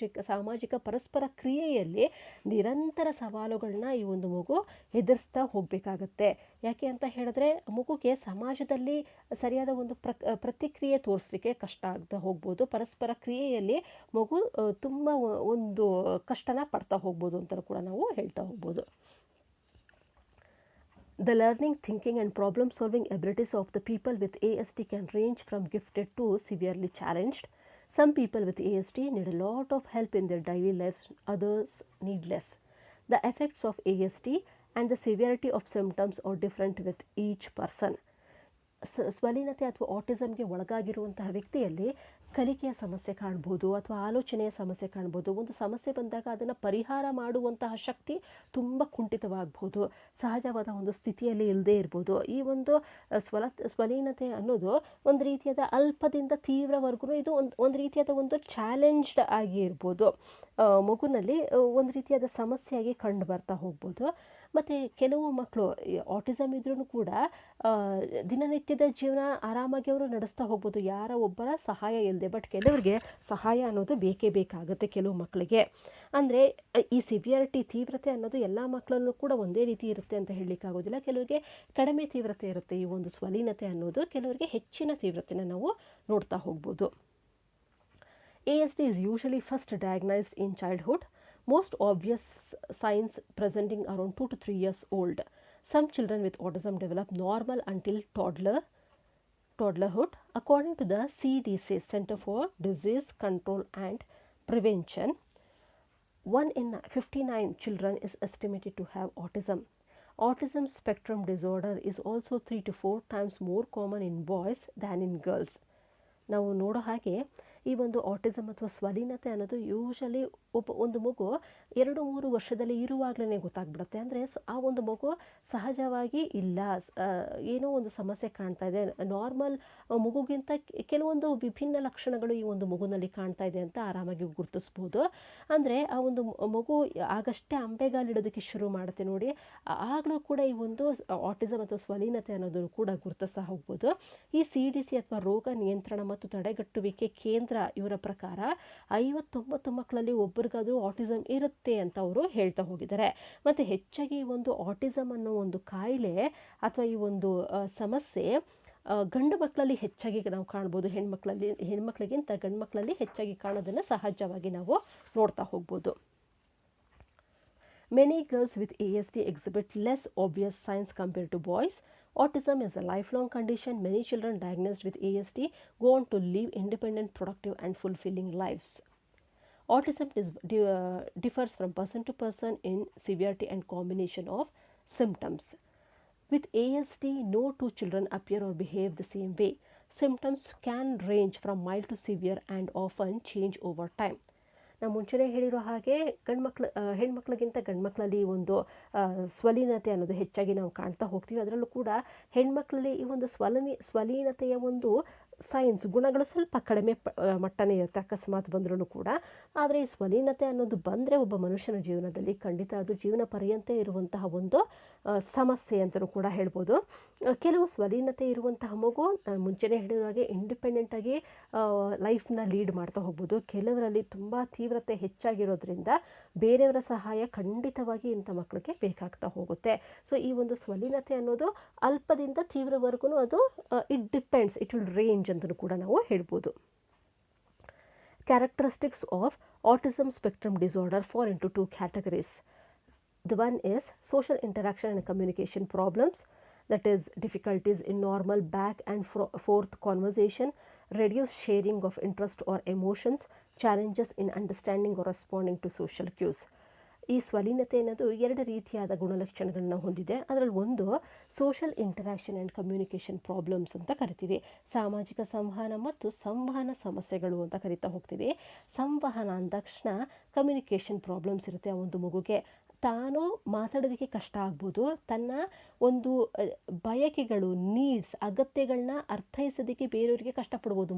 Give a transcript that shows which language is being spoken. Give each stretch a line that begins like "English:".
Kannada: ಸಾಮಾಜಿಕ ಪರಸ್ಪರ ಕ್ರಿಯೆಯಲ್ಲಿ ನಿರಂತರ ಸವಾಲುಗಳನ್ನ ಈ ಒಂದು ಮಗು ಎದುರಿಸ್ತಾ ಹೋಗಬೇಕಾಗತ್ತೆ. ಯಾಕೆ ಅಂತ ಹೇಳಿದ್ರೆ ಮಗುಗೆ ಸಮಾಜದಲ್ಲಿ ಸರಿಯಾದ ಒಂದು ಪ್ರತಿಕ್ರಿಯೆ ತೋರಿಸಲಿಕ್ಕೆ ಕಷ್ಟ ಆಗ್ತಾ ಹೋಗ್ಬೋದು. ಪರಸ್ಪರ ಕ್ರಿಯೆಯಲ್ಲಿ ಮಗು ತುಂಬ ಒಂದು ಕಷ್ಟನ ಪಡ್ತಾ ಹೋಗ್ಬೋದು ಅಂತ ಕೂಡ ನಾವು ಹೇಳ್ತಾ ಹೋಗ್ಬೋದು.
English: The learning, thinking and problem solving abilities of the people with ASD can range from gifted to severely challenged. Some people with ASD need a lot of help in their daily lives, others need less. The effects of ASD and the severity of symptoms are different with each person.
Kannada: ಸ್ವಲೀನತೆ ಅಥವಾ ಆಟಿಸಮ್ಗೆ ಒಳಗಾಗಿರುವಂತಹ ವ್ಯಕ್ತಿಯಲ್ಲಿ ಕಲಿಕೆಯ ಸಮಸ್ಯೆ ಕಾಣ್ಬೋದು, ಅಥವಾ ಆಲೋಚನೆಯ ಸಮಸ್ಯೆ ಕಾಣ್ಬೋದು. ಒಂದು ಸಮಸ್ಯೆ ಬಂದಾಗ ಅದನ್ನು ಪರಿಹಾರ ಮಾಡುವಂತಹ ಶಕ್ತಿ ತುಂಬ ಕುಂಠಿತವಾಗ್ಬೋದು, ಸಹಜವಾದ ಒಂದು ಸ್ಥಿತಿಯಲ್ಲಿ ಇಲ್ಲದೇ ಇರ್ಬೋದು. ಈ ಒಂದು ಸ್ವಲೀನತೆ ಅನ್ನೋದು ಒಂದು ರೀತಿಯಾದ ಅಲ್ಪದಿಂದ ತೀವ್ರವರೆಗೂ ಇದು ಒಂದು ರೀತಿಯಾದ ಒಂದು ಚಾಲೆಂಜ್ಡ್ ಆಗಿ ಇರ್ಬೋದು. ಮಗುನಲ್ಲಿ ಒಂದು ರೀತಿಯಾದ ಸಮಸ್ಯೆಯಾಗಿ ಕಂಡು ಬರ್ತಾ ಹೋಗ್ಬೋದು. ಮತ್ತು ಕೆಲವು ಮಕ್ಕಳು ಆಟಿಸಮ್ ಇದ್ರೂ ಕೂಡ ದಿನನಿತ್ಯದ ಜೀವನ ಆರಾಮಾಗಿ ಅವರು ನಡೆಸ್ತಾ ಹೋಗ್ಬೋದು, ಯಾರ ಒಬ್ಬರ ಸಹಾಯ ಇಲ್ಲದೆ. ಬಟ್ ಕೆಲವರಿಗೆ ಸಹಾಯ ಅನ್ನೋದು ಬೇಕೇ ಬೇಕಾಗುತ್ತೆ ಕೆಲವು ಮಕ್ಕಳಿಗೆ. ಅಂದರೆ ಈ ಸಿವಿಯರಿಟಿ, ತೀವ್ರತೆ ಅನ್ನೋದು ಎಲ್ಲ ಮಕ್ಕಳಲ್ಲೂ ಕೂಡ ಒಂದೇ ರೀತಿ ಇರುತ್ತೆ ಅಂತ ಹೇಳಲಿಕ್ಕಾಗೋದಿಲ್ಲ. ಕೆಲವರಿಗೆ ಕಡಿಮೆ ತೀವ್ರತೆ ಇರುತ್ತೆ ಈ ಒಂದು ಸ್ವಲೀನತೆ ಅನ್ನೋದು, ಕೆಲವರಿಗೆ ಹೆಚ್ಚಿನ ತೀವ್ರತೆನ ನಾವು ನೋಡ್ತಾ ಹೋಗ್ಬೋದು.
English: ASD is usually first diagnosed in childhood. Most obvious signs presenting around 2 to 3 years old. Some children with autism develop normal until toddlerhood. According to the CDC, Center for Disease Control and Prevention, 1 in 59 children is estimated to have autism. Autism spectrum disorder is also 3 to 4 times more common in boys than in girls.
Kannada: ನಾವು ನೋಡೋ ಹಾಗೆ ಈ ಒಂದು autism ಅಥವಾ ಸ್ವಲೀನತೆ ಅನ್ನೋದು usually ಒಂದು ಮಗು 2-3 ವರ್ಷದಲ್ಲಿ ಇರುವಾಗಲೇ ಗೊತ್ತಾಗ್ಬಿಡುತ್ತೆ. ಅಂದರೆ ಆ ಒಂದು ಮಗು ಸಹಜವಾಗಿ ಇಲ್ಲ, ಏನೋ ಒಂದು ಸಮಸ್ಯೆ ಕಾಣ್ತಾ ಇದೆ, ನಾರ್ಮಲ್ ಮಗುಗಿಂತ ಕೆಲವೊಂದು ವಿಭಿನ್ನ ಲಕ್ಷಣಗಳು ಈ ಒಂದು ಮಗುನಲ್ಲಿ ಕಾಣ್ತಾ ಇದೆ ಅಂತ ಆರಾಮಾಗಿ ಗುರುತಿಸ್ಬೋದು. ಅಂದರೆ ಆ ಒಂದು ಮಗು ಆಗಷ್ಟೇ ಅಂಬೆಗಾಲಿಡೋದಕ್ಕೆ ಶುರು ಮಾಡುತ್ತೆ ನೋಡಿ, ಆಗಲೂ ಕೂಡ ಈ ಒಂದು ಆಟಿಸಮ್ ಅಥವಾ ಸ್ವಲೀನತೆ ಅನ್ನೋದು ಕೂಡ ಗುರುತಿಸ್ತಾ ಹೋಗ್ಬೋದು. ಈ CDC ಅಥವಾ ರೋಗ ನಿಯಂತ್ರಣ ಮತ್ತು ತಡೆಗಟ್ಟುವಿಕೆ ಕೇಂದ್ರ ಇವರ ಪ್ರಕಾರ 50-90 ಮಕ್ಕಳಲ್ಲಿ ಒಬ್ಬರಿಗಾದರೂ ಆಟಿಸಮ್ ಇರುತ್ತೆ ಅಂತ ಅವರು ಹೇಳ್ತಾ ಹೋಗಿದ್ದಾರೆ. ಮತ್ತು ಹೆಚ್ಚಾಗಿ ಈ ಒಂದು ಆಟಿಸಮ್ ಅನ್ನೋ ಒಂದು ಕಾಯಿಲೆ ಅಥವಾ ಈ ಒಂದು ಸಮಸ್ಯೆ ಗಂಡು ಮಕ್ಕಳಲ್ಲಿ ಹೆಚ್ಚಾಗಿ ನಾವು ಕಾಣ್ಬೋದು, ಹೆಣ್ಮಕ್ಳಿಗಿಂತ ಗಂಡು ಮಕ್ಕಳಲ್ಲಿ ಹೆಚ್ಚಾಗಿ ಕಾಣೋದನ್ನು ಸಹಜವಾಗಿ ನಾವು ನೋಡ್ತಾ ಹೋಗ್ಬೋದು.
English: Many girls with ASD exhibit less obvious signs compared to boys. Autism is a lifelong condition. Many children diagnosed with ASD go on to live independent, productive, and fulfilling lives. Autism differs from person to person in severity and combination of symptoms. With ASD, no two children appear or behave the same way. Symptoms can range from mild to severe and often change over time.
Kannada: ನಾವು ಮುಂಚೆನೇ ಹೇಳಿರೋ ಹಾಗೆ ಹೆಣ್ಮಕ್ಳಿಗಿಂತ ಗಂಡ್ಮಕ್ಳಲ್ಲಿ ಒಂದು ಸ್ವಲೀನತೆ ಅನ್ನೋದು ಹೆಚ್ಚಾಗಿ ನಾವು ಕಾಣ್ತಾ ಹೋಗ್ತೀವಿ. ಅದರಲ್ಲೂ ಕೂಡ ಹೆಣ್ಮಕ್ಳಲ್ಲಿ ಈ ಒಂದು ಸ್ವಲೀನತೆಯ ಒಂದು ಸೈನ್ಸ್ ಗುಣಗಳು ಸ್ವಲ್ಪ ಕಡಿಮೆ ಮಟ್ಟನೇ ಇರುತ್ತೆ ಅಕಸ್ಮಾತ್ ಬಂದ್ರೂ ಕೂಡ. ಆದರೆ ಈ ಸ್ವಲೀನತೆ ಅನ್ನೋದು ಬಂದರೆ ಒಬ್ಬ ಮನುಷ್ಯನ ಜೀವನದಲ್ಲಿ ಖಂಡಿತ ಅದು ಜೀವನ ಪರ್ಯಂತ ಇರುವಂತಹ ಒಂದು ಸಮಸ್ಯೆ ಅಂತಲೂ ಕೂಡ ಹೇಳ್ಬೋದು. ಕೆಲವು ಸ್ವಲೀನತೆ ಇರುವಂತಹ ಮಗು ಮುಂಚೆನೇ ಹೇಳಿರೋ ಹಾಗೆ ಇಂಡಿಪೆಂಡೆಂಟಾಗಿ ಲೈಫ್ನ ಲೀಡ್ ಮಾಡ್ತಾ ಹೋಗ್ಬೋದು. ಕೆಲವರಲ್ಲಿ ತುಂಬ ತೀವ್ರತೆ ಹೆಚ್ಚಾಗಿರೋದ್ರಿಂದ ಬೇರೆಯವರ ಸಹಾಯ ಖಂಡಿತವಾಗಿ ಇಂಥ ಮಕ್ಕಳಿಗೆ ಬೇಕಾಗ್ತಾ ಹೋಗುತ್ತೆ. ಸೊ ಈ ಒಂದು ಸ್ವಲೀನತೆ ಅನ್ನೋದು ಅಲ್ಪದಿಂದ ತೀವ್ರವರೆಗೂ ಅದು
English: it depends, it will range
Kannada: ಅಂತಲೂ ಕೂಡ ನಾವು ಹೇಳ್ಬೋದು.
English: Characteristics of autism spectrum disorder fall into two categories. The one is social interaction and communication problems, that is difficulties in normal back and forth conversation, reduced sharing of interest or emotions, challenges in understanding or responding to social cues.
Kannada: ಈ ಸ್ವಲೀನತೆ ಅನ್ನೋದು ಎರಡು ರೀತಿಯಾದ ಗುಣಲಕ್ಷಣಗಳನ್ನ ಹೊಂದಿದೆ. ಅದರಲ್ಲಿ ಒಂದು social interaction and communication problems ಅಂತ ಕರಿತೀವಿ. ಸಾಮಾಜಿಕ ಸಂವಹನ ಮತ್ತು ಸಂವಹನ ಸಮಸ್ಯೆಗಳು ಅಂತ ಕರಿತಾ ಹೋಗ್ತೀವಿ. ಸಂವಹನ ಅಂದ ತಕ್ಷಣ ಕಮ್ಯುನಿಕೇಷನ್ ಪ್ರಾಬ್ಲಮ್ಸ್ ಇರುತ್ತೆ. ಆ ಒಂದು ಮಗುಗೆ ತಾನು ಮಾತಾಡೋದಕ್ಕೆ ಕಷ್ಟ ಆಗ್ಬೋದು, ತನ್ನ ಒಂದು ಬಯಕೆಗಳು, ನೀಡ್ಸ್, ಅಗತ್ಯಗಳನ್ನ ಅರ್ಥೈಸೋದಕ್ಕೆ ಬೇರೆಯವರಿಗೆ ಕಷ್ಟಪಡ್ಬೋದು.